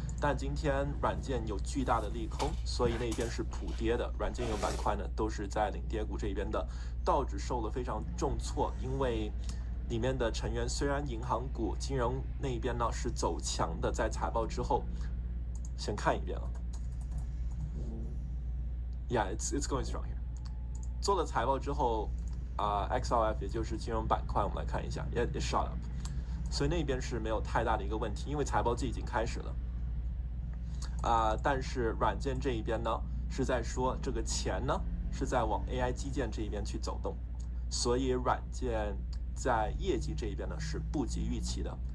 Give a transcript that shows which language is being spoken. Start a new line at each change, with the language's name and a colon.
Chinese: 但今天软件有巨大的利空，所以那边是普跌的。软件应用板块呢都是在领跌股这边的，道指受了非常重挫，因为里面的成员虽然银行股、金融那一边呢是走强的，在财报之后，先看一遍啊。
English: Yeah, it's going strong here.
Chinese: 做了财报之后。 XLF 也就是金融板块，我们来看一下 ，
English: it shot up，
Chinese: 所以那边是没有太大的一个问题，因为财报季已经开始了。但是软件这一边呢，是在说这个钱呢是在往 AI 基建这一边去走动，所以软件在业绩这一边呢是不及预期的。